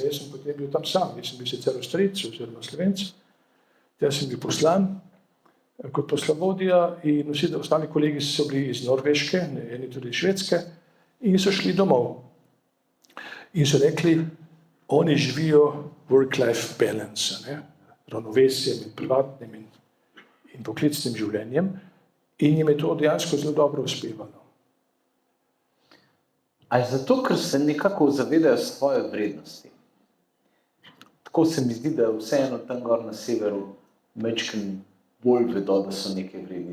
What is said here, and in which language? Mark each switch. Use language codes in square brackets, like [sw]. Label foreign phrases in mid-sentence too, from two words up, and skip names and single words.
[sl] Jaz sem potem bil tam sam, jaz sem bil sicer Avstrijec oziroma Slovenc, jaz sem bil poslan kot poslovodja in vsi ostali kolegi so bili iz Norveške, eni tudi iz Švedske, in so šli domov. In so rekli, oni živijo [en] work-life balance, [sl] ravnovesje med privatnim in poklicnim življenjem, in jim je to dejansko zelo dobro uspevalo. Ali zato, ker se nekako zavedajo svoje vrednosti? Tako se mi zdi, da vseeno tam gor na severu majčkeno bolj vedo, da so nekaj vredni.